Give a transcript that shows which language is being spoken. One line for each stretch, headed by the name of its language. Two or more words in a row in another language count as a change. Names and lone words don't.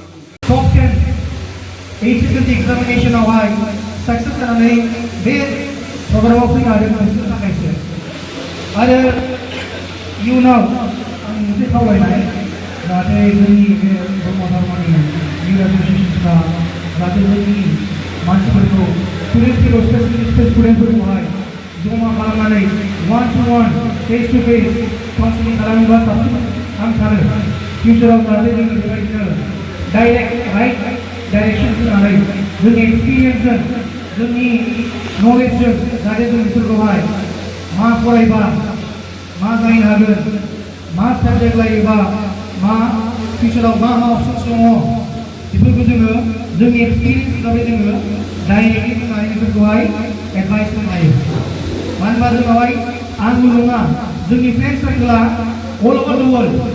Bodo: टप 10 HSLC एग्जामिनेशनावहाय सक्सेस जानानै बे प्रग्रामाव फैनो हादों बिसोरनि थाखायसो आरो इयुनाव आं मोनसे खावलायनाय जाहाथे जोंनि बे ब्रह्म धर्मनि इउथ एसोसिएशनफ्रा जाहाथे जोंनि मानसिफोरखौ स्टुडेन्टफोरखौ स्टुडेन्टफोरखौहाय जमा खालामनानै
English: 1-to-1 face-to-face
Bodo: काउन्सिलिं खालामोबा साबसिन आं सानो फिउचाराव जाहाथे जोङो बेबायदिनो
English: direct right direction
Bodo: होनानै जोंनि एक्सपिरियेन्सजों जोंनि नलेजजों जाहाथे जों बिसोरखौहाय मा फरायबा मा जाहैनो हागोन मा साबजेक्ट लायोबा मा फिउचाराव मा अपसन्स दङ बेफोरखौ जोङो जोंनि एक्सपिरियेन्स हिसाबै जोङो डाइरेक्टलि बुंनानै बिसोरखौहाय एडभाइस होनो हायो मानो होनबा जोंनावहाय आंल' नङा जोंनि
English: friend circle all over the world